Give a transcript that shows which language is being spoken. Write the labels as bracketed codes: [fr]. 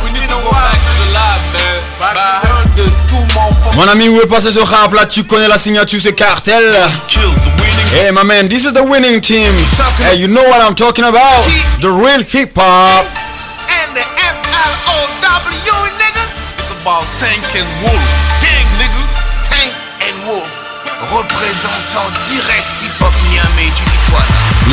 [en] We need to go back to the lab, man. But I heard there's two more. [fr] Mon ami, où est passé ce rap là? Tu connais la signature, c'est Cartel. [en] Hey, my man, this is the winning team. Hey, you know what I'm talking about? The real hip hop. And the FLOW, nigga. It's about Tank and Wolf. Gang, nigga. [fr] Tank and Wolf, représentant direct hip-hop Niamey. Tu dis quoi là?